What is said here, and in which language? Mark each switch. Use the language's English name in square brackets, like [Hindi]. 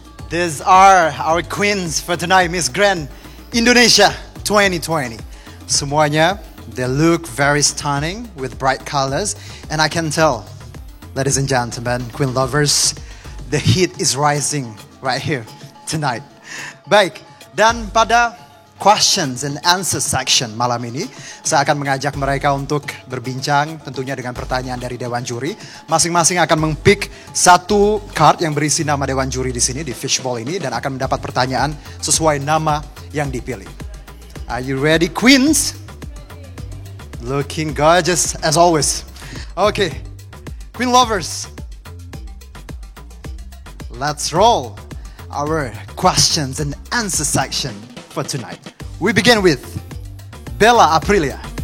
[English] These are our queens for tonight, Miss Grand Indonesia 2020. [Indonesian] Semuanya, [English] they look very stunning with bright colors. And I can tell, ladies and gentlemen, queen lovers, the heat is rising right here tonight. [Indonesian] Baik, dan pada [English] questions and answer section [Indonesian] malam ini, saya akan mengajak mereka untuk berbincang tentunya dengan pertanyaan dari Dewan Juri. Masing-masing akan meng-pick satu card yang berisi nama Dewan Juri di sini, di fishbowl ini, dan akan mendapat pertanyaan sesuai nama yang dipilih. [English] Are you ready, queens? Looking gorgeous as always. Okay, queen lovers, let's roll our questions and answer section for tonight. We begin with Bella Aprilia.